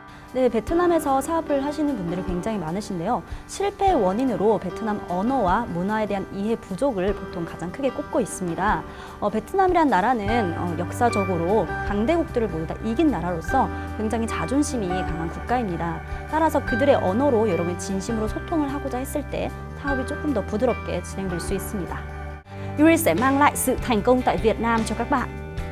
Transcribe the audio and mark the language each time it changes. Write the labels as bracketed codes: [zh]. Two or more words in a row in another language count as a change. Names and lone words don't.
[ko] 네, 베트남에서 사업을 하시는 분들이 굉장히 많으신데요. 실패의 원인으로 베트남 언어와 문화에 대한 이해 부족을 보통 가장 크게 꼽고 있습니다. 베트남이란 나라는 역사적으로 강대국들을 모두 다 이긴 나라로서 굉장히 자존심이 강한 국가입니다. 따라서 그들의 언어로 여러분이 진심으로 소통을 하고자 했을 때 사업이 조금 더 부드럽게 진행될 수 있습니다. [vi] Yuri sẽ mang lại sự thành công tại Việt Nam cho các bạn.